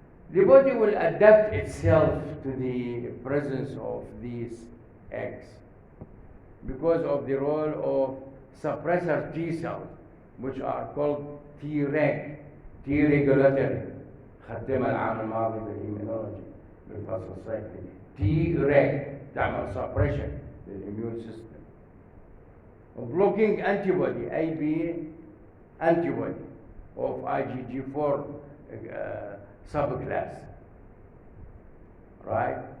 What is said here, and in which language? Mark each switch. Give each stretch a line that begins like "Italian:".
English: The body will adapt itself to the presence of these eggs because of the role of suppressor T cells, which are called T-reg, T regulatory.
Arabic: خدتها العام الماضي بالإيمينولوجي بالفصل الصيفي. T-reg تعمل suppression للإميون system.
English: Blocking antibody, AB antibody of IgG4 subclass, right?